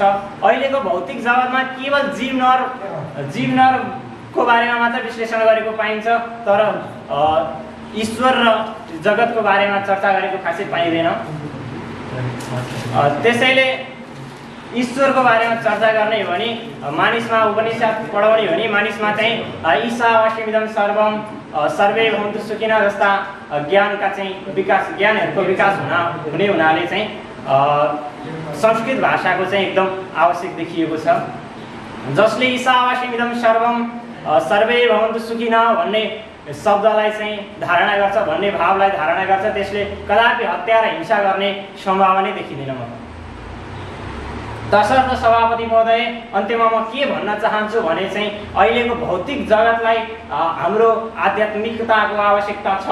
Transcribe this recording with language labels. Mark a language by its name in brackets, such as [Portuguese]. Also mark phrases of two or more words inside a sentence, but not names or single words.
[Nepali] अहिलेको भौतिक जगतमा केवल जीव नरको बारेमा मात्र विश्लेषण गरेको पाइन्छ, तर ईश्वर र जगतको बारेमा चर्चा गरेको खासै पाइँदैन। त्यसैले ईश्वरको बारेमा चर्चा गर्ने हो भने मानिसमा उपनिषद पढाउने हो भने मानिसमा चाहिँ [Sanskrit] ईशावास्यमिदं सर्वम, सर्वे भवन्तु सुखिनः [Nepali] जस्ता ज्ञानका चाहिँ ज्ञानहरूको विकास हुने हुनाले चाहिँ संस्कृत भाषाको चाहिँ एकदम आवश्यक देखिएको छ। जसले [Sanskrit] ईशावास्यमिदं सर्वम, सर्वे भवन्तु सुखिनः [Nepali] भन्ने शब्दलाई चाहिँ धारणा गर्छ, भन्ने भावलाई धारणा गर्छ, त्यसले कदापि हत्या र हिंसा गर्ने सम्भावना देखिँदैन। तसर्थ सभापति महोदय, अन्त्यमा म के भन्न चाहन्छु भने चाहिँ अहिलेको भौतिक जगतलाई हाम्रो आध्यात्मिकताको आवश्यकता छ।